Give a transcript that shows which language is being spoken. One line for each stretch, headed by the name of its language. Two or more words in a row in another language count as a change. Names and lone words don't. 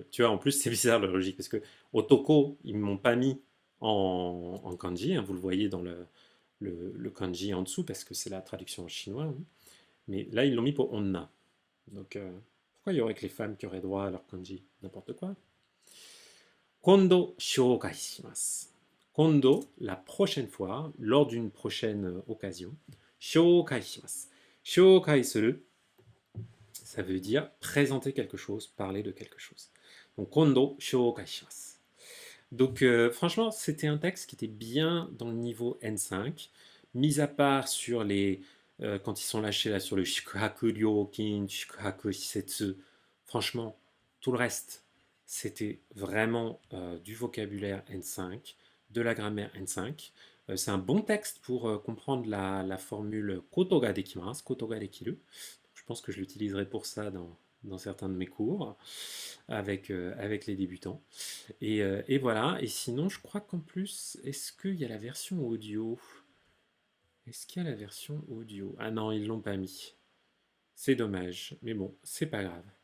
French: Tu vois, en plus, c'est bizarre le logique, parce que Otoko, ils ne m'ont pas mis en kanji, hein, vous le voyez dans le kanji en dessous, parce que c'est la traduction en chinois, hein. Mais là, ils l'ont mis pour onna. Donc, pourquoi il y aurait que les femmes qui auraient droit à leur kanji? N'importe quoi.
Japanese: 今度紹介します.
French: Kondo, la prochaine fois, lors d'une prochaine occasion.
Japanese: 紹介します. 紹介する,
French: ça veut dire présenter quelque chose, parler de quelque chose. Donc,
Japanese: 今度紹介します.
French: Donc, franchement, c'était un texte qui était bien dans le niveau N5, mis à part sur les. Quand ils sont lâchés là sur le
Japanese: 宿泊料金、宿泊施設.
French: Franchement, tout le reste, c'était vraiment du vocabulaire N5, de la grammaire N5. C'est un bon texte pour comprendre la formule
Japanese: ことができます、ことができる.
French: Je pense que je l'utiliserai pour ça dans certains de mes cours avec les débutants. Et voilà. Et sinon, je crois qu'en plus, est-ce qu'il y a la version audio? Est-ce qu'il y a la version audio? Ah non, ils l'ont pas mis. C'est dommage. Mais bon, c'est pas grave.